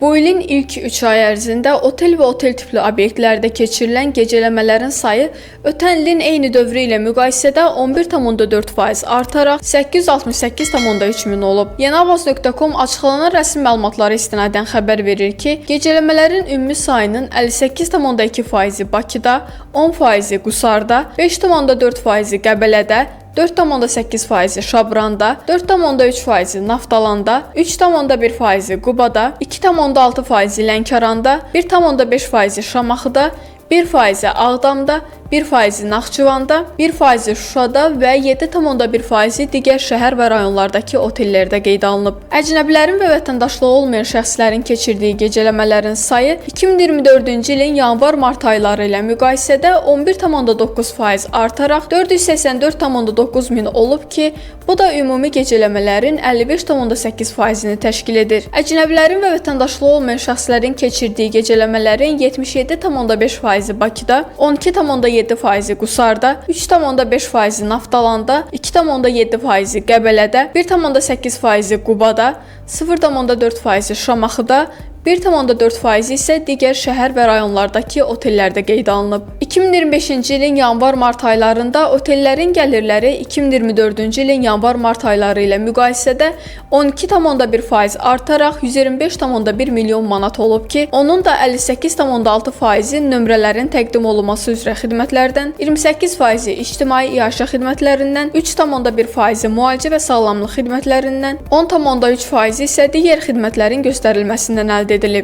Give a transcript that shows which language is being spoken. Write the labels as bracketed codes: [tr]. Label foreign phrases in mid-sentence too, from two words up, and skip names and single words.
[az] Bu ilin ilk 3 ay ərzində otel və otel tipli obyektlərdə keçirilən gecələmələrin sayı ötən ilin eyni dövrü ilə müqayisədə 11,4% artaraq 868,3 min olub. Yenavaz.com açıqlanan rəsmi məlumatlara istinadən xəbər verir ki, gecələmələrin ümumi sayının 58,2%-i Bakıda, 10%-i Qusarda, 5,4%-i Qəbələdə, 4,8%-i Şabranda, 4,3%-i Naftalanda, 3,1%-i Qubada, 2,6%-i Lənkəranda, 1,5%-i Şamaxıda, 1%-i Ağdamda, 1%-i Naxçıvanda, 1%-i Şuşada və 7,1%-i digər şəhər və rayonlardakı otellərdə qeydə alınıb. Əcnəbilərin və vətəndaşlığı olmayan şəxslərin keçirdiyi gecələmələrin sayı 2024-cü ilin yanvar-mart ayları ilə müqayisədə 11,9% artaraq 484,9 min olub ki, bu da ümumi gecələmələrin 55,8%-ni təşkil edir. Əcnəbilərin və vətəndaşlığı olmayan şəxslərin keçirdiyi gecələmələrin 77,5%-i Bakıda, 12,7%-i Qusarda, 3,5%-i Naftalanda, 2,7%-i Qəbələdə, 1,8%-i Qubada, 0,4%-i Şamaxıda, 1,4% isə digər şəhər və rayonlardakı otellərdə qeydə alınıb. 2025-ci ilin yanvar-mart aylarında otellərin gəlirləri 2024-cü ilin yanvar-mart ayları ilə müqayisədə 12,1% artaraq 125,1 milyon manat olub ki, onun da 58,6%-i nömrələrin təqdim olunması üzrə xidmətlərdən, 28%-i ictimai iaşə xidmətlərindən, 3,1%-i müalicə və sağlamlıq xidmətlərindən, 10,3%-i isə digər xidmətlərin göstərilməsindən əldə edilib.